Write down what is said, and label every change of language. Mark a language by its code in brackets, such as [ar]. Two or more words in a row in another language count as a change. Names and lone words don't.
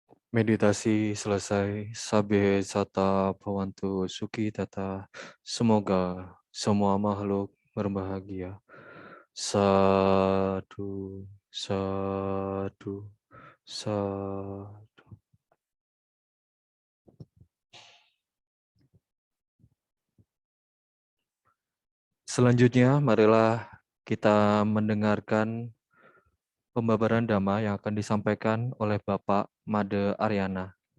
[id] Meditasi selesai. [pi] Sabe sata bhavantu suki tata. [id] Semoga semua makhluk berbahagia. [pi] Sadu, sadu, sadu. [id] Selanjutnya, marilah kita mendengarkan pembabaran Dhamma yang akan disampaikan oleh Bapak Made Aryana.